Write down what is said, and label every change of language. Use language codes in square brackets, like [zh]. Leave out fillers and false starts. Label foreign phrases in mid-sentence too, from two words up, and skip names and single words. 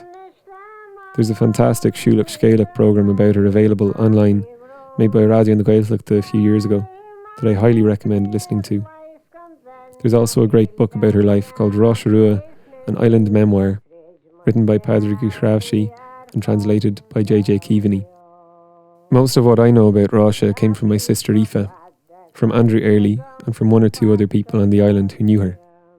[en] There's a fantastic Siúlach Scéalach programme about her available online, made by Radio na Gaeltachta a few years ago, that I highly recommend listening to. There's also a great book about her life called Roisin Rua, an Island Memoir, written by Padraig Rua and translated by J.J. Keaveney. Most of what I know about Roisin came from my sister Aoife, from Andrew Early, and from one or two other people on the island who knew her.